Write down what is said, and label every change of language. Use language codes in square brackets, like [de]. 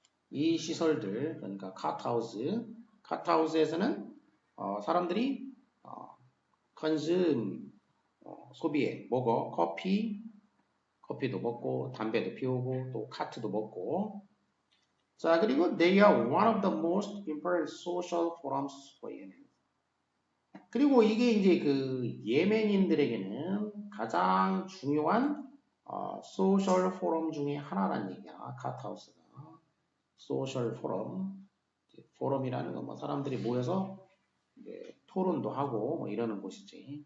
[ko] 이 시설들, 그러니까 카트하우스에서는 사람들이 consume 소비해 먹어 커피도 먹고 담배도 피우고 또 카트도 먹고. 자, 그리고 [en] they are one of the most important social forums for Yemen. [ko] 그리고 이게 이제 그 예멘인들에게는 가장 중요한 소셜 포럼 중에 하나라는 얘기야. 카트하우스가 소셜 포럼이라는 건 뭐 사람들이 모여서 이제 토론도 하고 뭐 이러는 곳이지.